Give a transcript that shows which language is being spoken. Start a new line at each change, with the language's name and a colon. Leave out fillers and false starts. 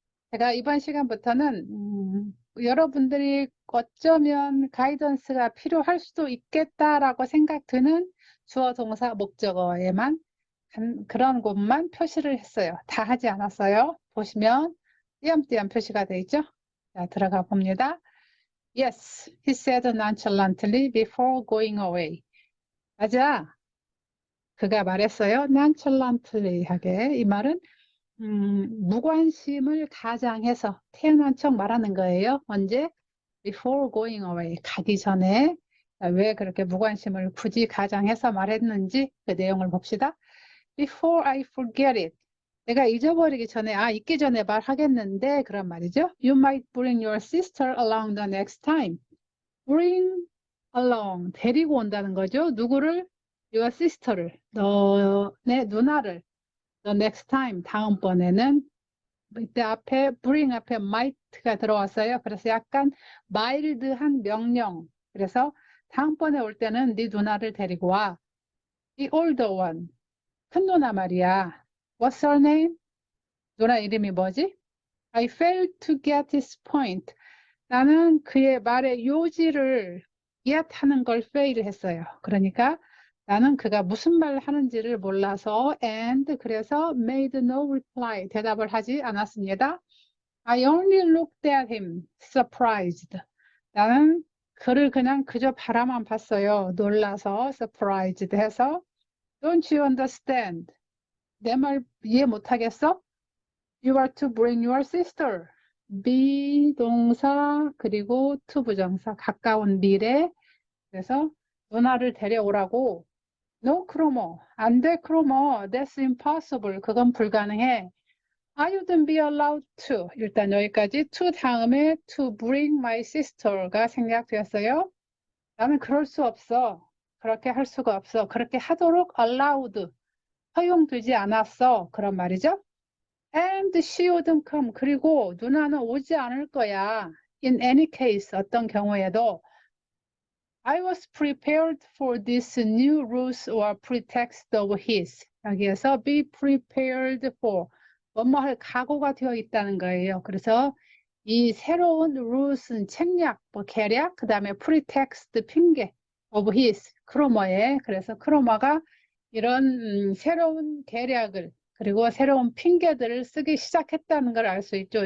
Korean: 제가 이번 시간부터는 여러분들이 어쩌면 가이던스가 필요할 수도 있겠다라고 생각드는 주어 동사 목적어에만 그런 곳만 표시를 했어요. 다 하지 않았어요. 보시면 띄엄띄엄 표시가 되어 있죠. 자, 들어가 봅니다.
English: Yes, he said nonchalantly before going away.
Korean: 맞아. 그가 말했어요. nonchalantly 하게. 이 말은 무관심을 가장해서 태어난 척 말하는 거예요. 언제?
English: Before going away.
Korean: 가기 전에. 왜 그렇게 무관심을 굳이 가장해서 말했는지 그 내용을 봅시다.
English: Before I forget it.
Korean: 내가 잊어버리기 전에, 잊기 전에 말하겠는데, 그런 말이죠.
English: You might bring your sister along the next time.
Korean: bring along, 데리고 온다는 거죠. 누구를? your sister를, 너네 누나를. the next time, 다음번에는. 이때 앞에 bring 앞에 might가 들어왔어요. 그래서 약간 마일드한 명령. 그래서 다음번에 올 때는 네 누나를 데리고 와.
English: the older one,
Korean: 큰 누나 말이야.
English: What's her name?
Korean: 누나 이름이 뭐지?
English: I failed to get his point.
Korean: 나는 그의 말의 요지를 이해하는 걸 fail 했어요. 그러니까 나는 그가 무슨 말을 하는지를 몰라서 and 그래서
English: made no reply.
Korean: 대답을 하지 않았습니다.
English: I only looked at him, surprised.
Korean: 나는 그를 그냥 그저 바라만 봤어요. 놀라서 surprised 해서
English: Don't you understand?
Korean: 내 말 이해 못하겠어?
English: You are to bring your sister.
Korean: 비동사 그리고 to 부정사 가까운 미래. 그래서 누나를 데려오라고.
English: No, 크로모.
Korean: 안 돼,
English: 크로모. That's impossible.
Korean: 그건 불가능해.
English: I wouldn't be allowed to.
Korean: 일단 여기까지 to 다음에
English: to bring my sister
Korean: 가 생략되었어요. 나는 그럴 수 없어. 그렇게 할 수가 없어. 그렇게 하도록 allowed. 허용되지 않았어. 그런 말이죠.
English: And she wouldn't come.
Korean: 그리고 누나는 오지 않을 거야.
English: In any case,
Korean: 어떤 경우에도.
English: I was prepared for this new ruse or pretext of his.
Korean: 여기에서 be prepared for. 뭐뭐 할 각오가 되어 있다는 거예요. 그래서 이 새로운 rule는 책략, 계략, 그 다음에 pretext, 핑계, of his, 크로머의. 그래서 크로머가 이런 새로운 계략을 그리고 새로운 핑계들을 쓰기 시작했다는 걸 알 수 있죠.